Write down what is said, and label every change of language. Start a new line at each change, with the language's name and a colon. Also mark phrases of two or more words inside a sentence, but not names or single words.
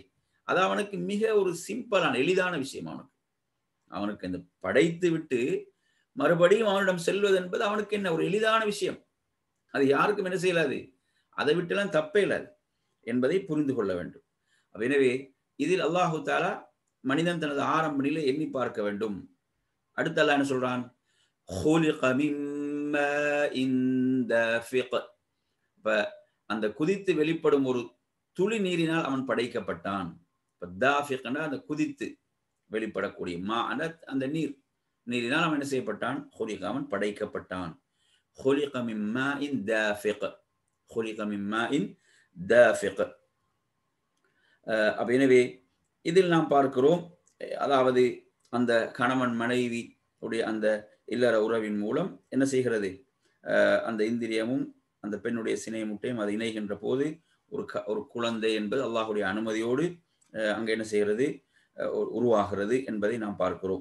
Tamil: அது அவனுக்கு மிக ஒரு சிம்பிளான, எளிதான விஷயம். அவனுக்கு இந்த படைத்து விட்டு மறுபடியும் அவனிடம் செல்வது என்பது அவனுக்கு என்ன ஒரு எளிதான விஷயம். அது யாருக்கும் என்ன செய்யலாது, அதை விட்டுலாம் தப்பே இல்லாது என்பதை புரிந்து கொள்ள வேண்டும். எனவே இதில்
Arabic: الله تعالى
Tamil: மனிதன் தனது ஆரம்ப நிலை எண்ணி பார்க்க வேண்டும். அடுத்து அல்லாஹ் என்ன சொல்றான்,
Arabic: خُلِقَ مِن مَّاءٍ دَافِقٍ.
Tamil: அந்த குதித்து வெளிப்படும் ஒரு துளி நீரினால் அவன் படைக்கப்பட்டான். தாஃபிக்னா அந்த குதித்து வெளிப்படக்கூடிய அந்த நீரினால் அவன் என்ன செய்யப்பட்டான், அவன் படைக்கப்பட்டான்.
Arabic: خُلِقَ مِن مَّاءٍ دَافِقٍ.
Tamil: அப்ப எனவே இதில் நாம் பார்க்கிறோம், அதாவது அந்த கணவன் மனைவி உடைய அந்த இல்லற உறவின் மூலம் என்ன செய்கிறது, அந்த இந்திரியமும் அந்த பெண்ணுடைய சினை முட்டையும் அது இணைகின்ற போது ஒரு குழந்தை என்பது அல்லாஹுடைய அனுமதியோடு அங்கே என்ன செய்கிறது, உருவாகிறது என்பதை நாம் பார்க்கிறோம்.